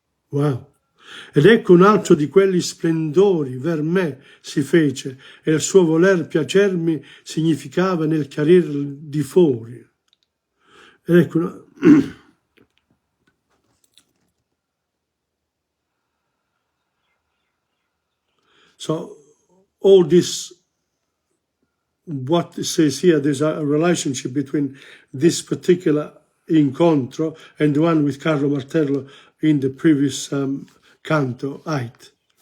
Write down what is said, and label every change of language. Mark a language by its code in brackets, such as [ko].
[en] Wow. [it] Ed ecco un altro di quelli splendori ver me si fece, e il suo voler piacermi significava nel chiarir di fuori. Ed ecco [en] so all this, what it says here, there's a relationship between this particular incontro and the one with Carlo Martello in the previous canto 8.